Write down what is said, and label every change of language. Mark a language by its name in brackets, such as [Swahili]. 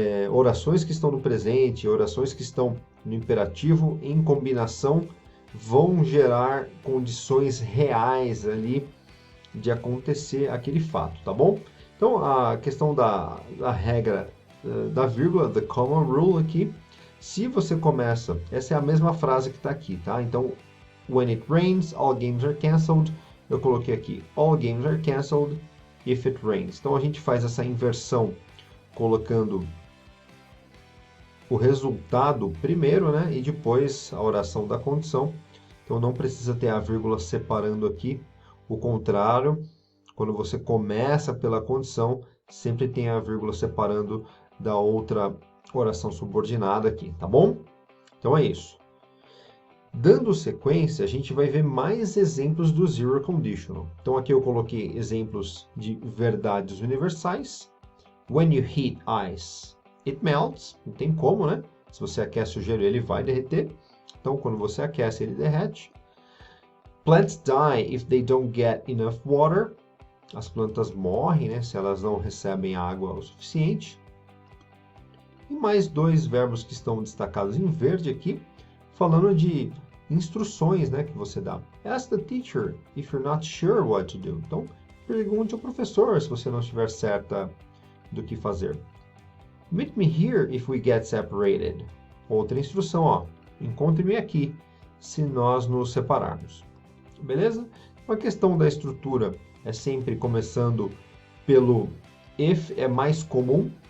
[Portuguese] Orações que estão no presente, orações que estão no imperativo, em combinação, vão gerar condições reais ali de acontecer aquele fato, tá bom? Então, a questão da regra da vírgula, [English] the common rule [Portuguese] aqui, se você começa, essa é a mesma frase que está aqui, tá? [English] Então, when it rains, all games are cancelled. [Portuguese] Eu coloquei aqui, [English] all games are cancelled if it rains. [Portuguese] Então, a gente faz essa inversão colocando o resultado primeiro, né? E depois a oração da condição. então não precisa ter a vírgula separando aqui. O contrário, quando você começa pela condição, sempre tem a vírgula separando da outra oração subordinada aqui, tá bom? Então é isso. Dando sequência, a gente vai ver mais exemplos do Zero Conditional. Então aqui eu coloquei exemplos de verdades universais. [English] When you heat ice, it melts. [Portuguese] Não tem como, né? Se você aquece o gelo, ele vai derreter. Então, quando você aquece, ele derrete. [English] Plants die if they don't get enough water. [Portuguese] As plantas morrem, né, se elas não recebem água o suficiente. E mais dois verbos que estão destacados em verde aqui, falando de instruções, né, que você dá. [English] Ask the teacher if you're not sure what to do. [Portuguese] Então, pergunte ao professor se você não estiver certa do que fazer. [English] Meet me here if we get separated. [Portuguese] Outra instrução, ó. Encontre-me aqui se nós nos separarmos. Beleza? A questão da estrutura é sempre começando pelo if, é mais comum.